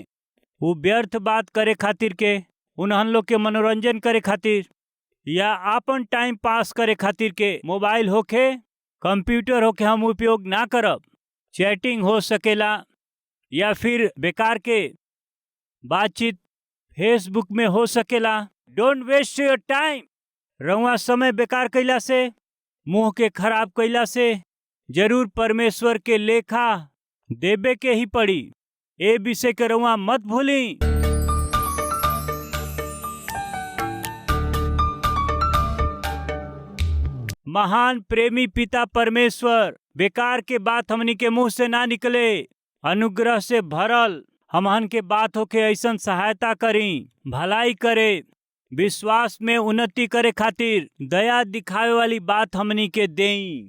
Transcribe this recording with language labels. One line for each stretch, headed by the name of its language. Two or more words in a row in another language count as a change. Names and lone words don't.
Bhojpuri: वो व्यर्थ बात करे खातिर के, उन्हन लोग के मनोरंजन करे खातिर या आपन
English: time pass
Bhojpuri: करे खातिर के मोबाइल होखे, कंप्यूटर होखे हम उपयोग ना करब। चैटिंग हो सकेला या फिर बेकार के बातचीत फेसबुक में हो सकेला।
English: Don't waste your time.
Bhojpuri: रउआ समय बेकार कइला से, मुंह के खराब कइला से जरूर परमेश्वर के लेखा देबे के ही पड़ी। ए विषय के रउआ मत भूली। महान प्रेमी पिता परमेश्वर, बेकार के बात हमनी के मुंह से ना निकले, अनुग्रह से भरल हमहन के बात होके ऐसन सहायता करी, भलाई करे, विश्वास में उन्नति करे खातिर दया दिखावे वाली बात हमनी के देई।